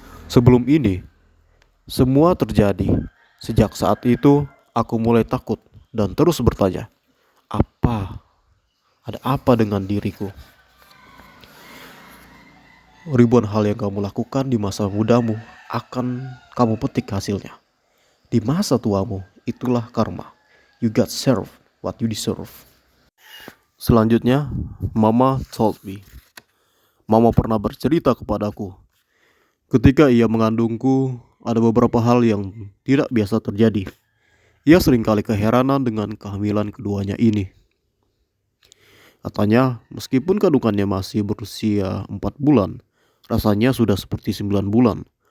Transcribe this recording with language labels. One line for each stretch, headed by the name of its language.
Indonesian: Sebelum ini, semua terjadi. Sejak saat itu, aku mulai takut dan terus bertanya, apa? Ada apa dengan diriku? Ribuan hal yang kamu lakukan di masa mudamu akan kamu petik hasilnya. Di masa tuamu, itulah karma.
English: You got served what you deserve.
Indonesian: Selanjutnya,
English: Mama told me.
Indonesian: Mama pernah bercerita kepadaku. Ketika ia mengandungku, ada beberapa hal yang tidak biasa terjadi. Ia seringkali keheranan dengan kehamilan keduanya ini. Katanya, meskipun kandungannya masih berusia 4 bulan, rasanya sudah seperti 9 bulan.